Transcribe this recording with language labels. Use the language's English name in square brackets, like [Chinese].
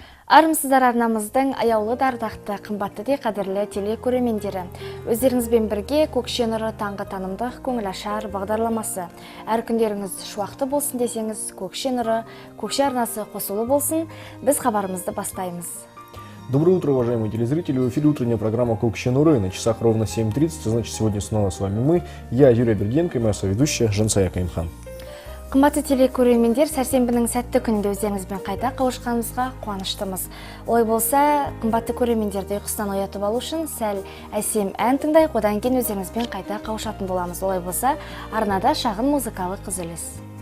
[Kazakh] Армысыздар арнамыздың аяулы дардақты қымбатты де қадірлі телекөрермендері. Өздеріңізбен бірге Көкше нұры таңғы танымдық көңіл ашар бағдарламасы. Әр күндеріңіз шуақты болсын десеңіз, Көкше нұры, Көкше арнасы қосулы болсын. Біз хабарымызды бастаймыз. [Russian] Доброе утро, уважаемые телезрители. В эфире утренняя программа «Көкше нұры». На часах ровно 7:30. Значит, сегодня снова с вами мы. Я Юрий Бергенко и моя соведущая Жансая Каймхан. [Kazakh] Қымбатты телекөрермендер, сәрсенбінің сәтті күнінде өздеріңізбен қайта қауышқанымызға қуаныштымыз. Олай болса, қымбатты көрермендерді ұйқысынан оятып алу үшін сәл әсем ән тыңдайық, одан кейін өздеріңізбен қайта қауышатын боламыз. Олай болса, арнада шағын музыкалық үзіліс.